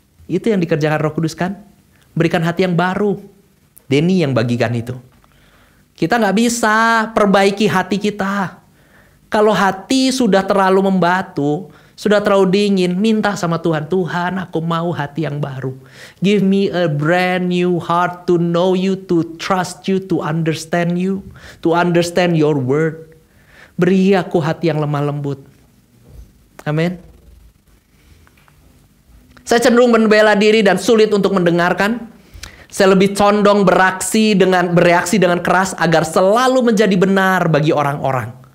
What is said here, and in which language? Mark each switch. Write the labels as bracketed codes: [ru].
[id] Itu yang dikerjakan Roh Kudus kan? Berikan hati yang baru. Denny yang bagikan itu. Kita nggak bisa perbaiki hati kita. Kalau hati sudah terlalu membatu, sudah terlalu dingin, minta sama Tuhan. Tuhan, aku mau hati yang baru. [en] Give me a brand new heart to know you, to trust you, to understand you, to understand your word. [id] Beri aku hati yang lemah lembut. Amin. Saya cenderung membela diri dan sulit untuk mendengarkan. Saya lebih condong bereaksi dengan keras agar selalu menjadi benar bagi orang-orang.